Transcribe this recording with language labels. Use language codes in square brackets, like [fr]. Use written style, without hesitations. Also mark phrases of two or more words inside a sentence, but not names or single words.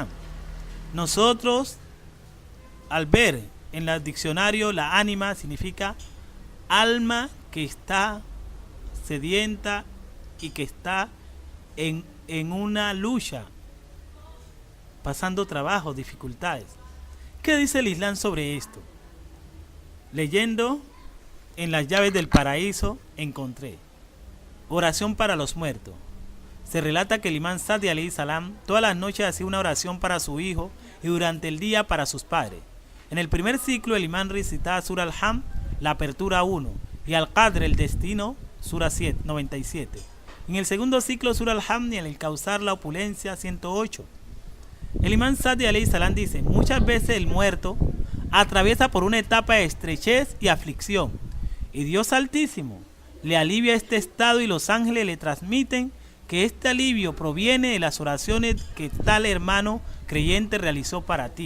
[es] Nosotros, al ver en el diccionario, la ánima significa alma que está sedienta y que está en una lucha, pasando trabajo, dificultades. ¿Qué dice el Islam sobre esto? Leyendo en las llaves del paraíso encontré: oración para los muertos. Se relata que el imán Sadi [ar] عليه السلام [es] todas las noches hacía una oración para su hijo y durante el día para sus padres. En el primer ciclo el imán recitaba Sura al-Ham, la apertura 1, y Al-Qadr, el destino, Sura 97. En el segundo ciclo Sura al-Ham y en el Kausar, la opulencia, 108. El imán Sadi [ar] عليه السلام [es] dice: muchas veces el muerto atraviesa por una etapa de estrechez y aflicción, y Dios Altísimo le alivia este estado y los ángeles le transmiten que este alivio proviene de las oraciones que tal hermano creyente realizó para ti.